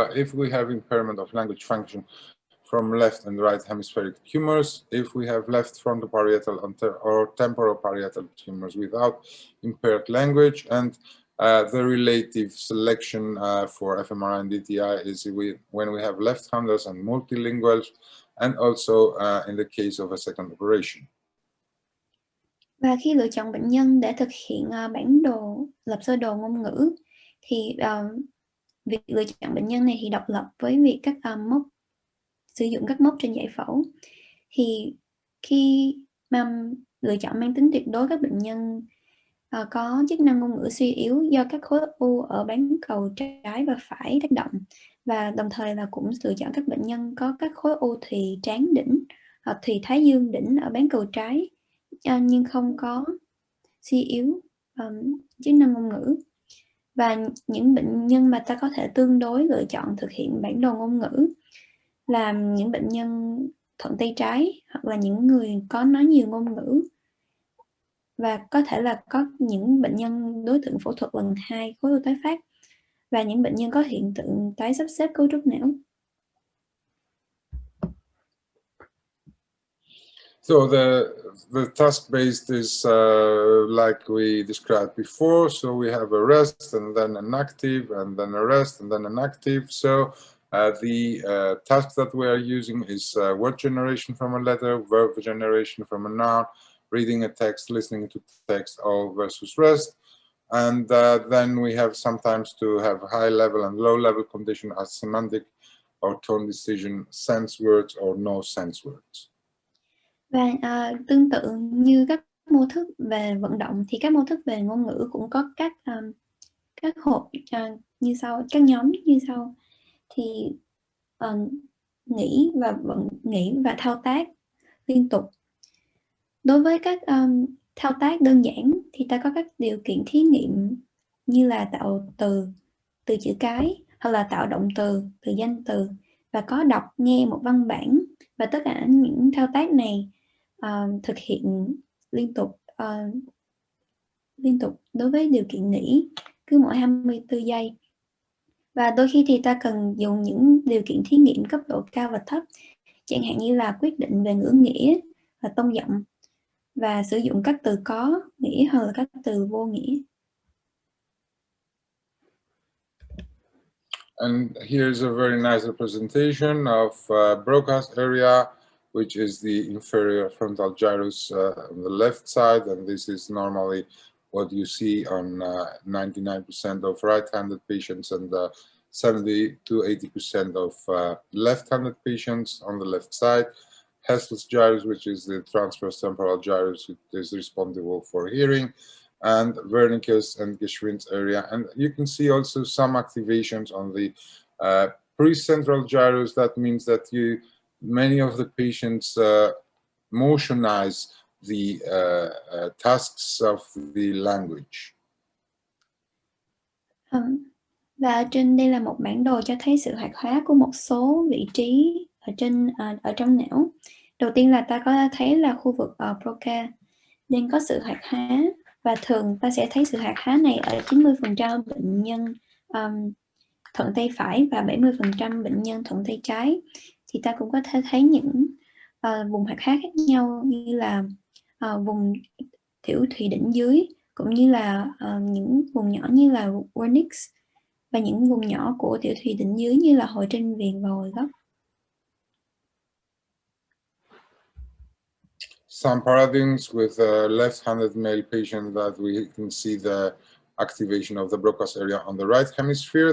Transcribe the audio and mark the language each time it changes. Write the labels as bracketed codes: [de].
[en] If we have impairment of language function from left and right hemispheric tumors, if we have left frontoparietal or temporal parietal tumors without impaired language, and the relative selection for fMRI and DTI is when we have left-handers and multilinguals, and also in the case of a second operation. [vi] Và khi lựa chọn bệnh nhân để thực hiện bản đồ lập sơ đồ ngôn ngữ thì việc lựa chọn bệnh nhân này thì độc lập với việc sử dụng các mốc trên giải phẫu. Thì khi lựa chọn mang tính tuyệt đối các bệnh nhân có chức năng ngôn ngữ suy yếu do các khối u ở bán cầu trái và phải tác động, và đồng thời là cũng lựa chọn các bệnh nhân có các khối u thùy trán đỉnh hoặc thùy thái dương đỉnh ở bán cầu trái nhưng không có suy yếu chức năng ngôn ngữ. Và những bệnh nhân mà ta có thể tương đối lựa chọn thực hiện bản đồ ngôn ngữ là những bệnh nhân thuận tay trái, hoặc là những người có nói nhiều ngôn ngữ, và có thể là có những bệnh nhân đối tượng phẫu thuật lần 2 khối u tái phát, và những bệnh nhân có hiện tượng tái sắp xếp cấu trúc não. [en] So the task-based is like we described before. So we have a rest and then an active, and then a rest and then an active. So the task that we are using is word generation from a letter, verb generation from a noun, reading a text, listening to text, all versus rest. And then we have sometimes to have high level and low level condition as semantic or tone decision, sense words or no sense words. [vi] Và tương tự như các mô thức về vận động thì các mô thức về ngôn ngữ cũng có các hộp như sau, các nhóm như sau. Thì nghĩ và thao tác liên tục. Đối với các thao tác đơn giản thì ta có các điều kiện thí nghiệm như là tạo từ chữ cái, hoặc là tạo động từ danh từ, và có đọc nghe một văn bản. Và tất cả những thao tác này thực hiện liên tục đối với điều kiện nghĩ cứ mỗi 24 giây. Và đôi khi thì ta cần dùng những điều kiện thí nghiệm cấp độ cao và thấp, chẳng hạn như là quyết định về ngữ nghĩa và tông giọng, và sử dụng các từ có nghĩa hoặc là các từ vô nghĩa. [en] And here's a very nice representation of Broca's area, which is the inferior frontal gyrus on the left side, and this is normally what you see on 99% of right-handed patients and 70 to 80% of left-handed patients on the left side. Hessel's gyrus, which is the transverse temporal gyrus, it is responsible for hearing, and Wernicke's and Geschwind's area. And you can see also some activations on the precentral gyrus. That means that many of the patients motionize the tasks of the language. [vi] Và ở trên đây là một bản đồ cho thấy sự hoạt hóa của một số vị trí ở trong não. Đầu tiên là ta có thấy là khu vực Broca nên có sự hoạt hóa, và thường ta sẽ thấy sự hoạt hóa này ở 90% bệnh nhân thuận tay phải và 70% bệnh nhân thuận tay trái. Thì ta cũng có thể thấy những vùng hoạt hóa khác nhau, như là vùng tiểu thùy đỉnh dưới, cũng như là những vùng nhỏ như là Wernicke's, và những vùng nhỏ của tiểu thùy đỉnh dưới như là hồi trên viền và hồi gốc. [en] Some paradigms with a left-handed male patient that we can see the activation of the Broca's area on the right hemisphere.